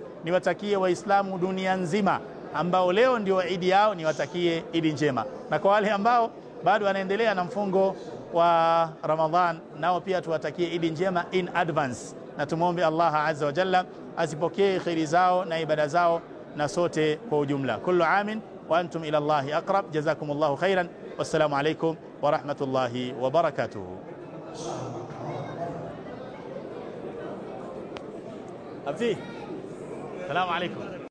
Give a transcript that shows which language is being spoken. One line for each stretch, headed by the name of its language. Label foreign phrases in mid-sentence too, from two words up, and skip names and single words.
Swahili: Niwatakie Waislamu dunia nzima ambao leo ndio Idi yao, niwatakie Idi njema, na kwa wale ambao bado wanaendelea na mfungo wa Ramadhan nao pia tuwatakie Idi njema
English: in advance,
Swahili: na tumuombe Allah
Arabic: عز وجل
Swahili: azipokee khairi zao na ibada zao na sote kwa ujumla.
Arabic: كل عام وأنتم إلى الله أقرب جزاكم الله خيرا. والسلام عليكم ورحمة الله وبركاته. Abdi, سلام عليكم.